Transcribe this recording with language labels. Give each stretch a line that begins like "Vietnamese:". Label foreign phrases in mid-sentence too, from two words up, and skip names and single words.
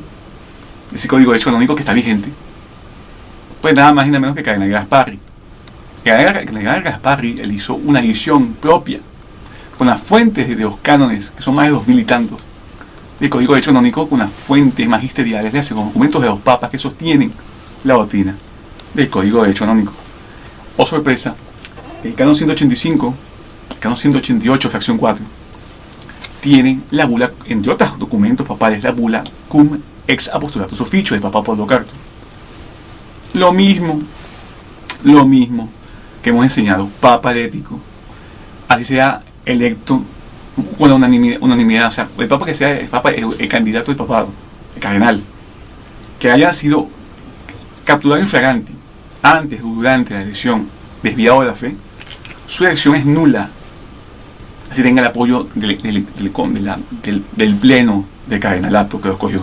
Spanish: ese Código de Derecho Canónico que está vigente, pues nada más y nada menos que Cardenal Gasparri, El cardenal Gasparri él hizo una edición propia con las fuentes de los cánones, que son más de 2000 y tantos, del Código de Derecho Canónico, con las fuentes magisteriales, con documentos de los papas que sostienen la doctrina del Código de Derecho Canónico. Oh sorpresa, el canon 185, el canon 188, fracción 4, tiene la bula, entre otros documentos papales, la bula cum ex apostolatus officio de Papa Pablo IV. Lo mismo que hemos enseñado, papa herético, así sea electo con la unanimidad, o sea, el papa que sea el candidato del papado, el cardenal, que haya sido capturado infraganti antes o durante la elección, desviado de la fe, su elección es nula, así tenga el apoyo del pleno del cardenalato que lo escogió.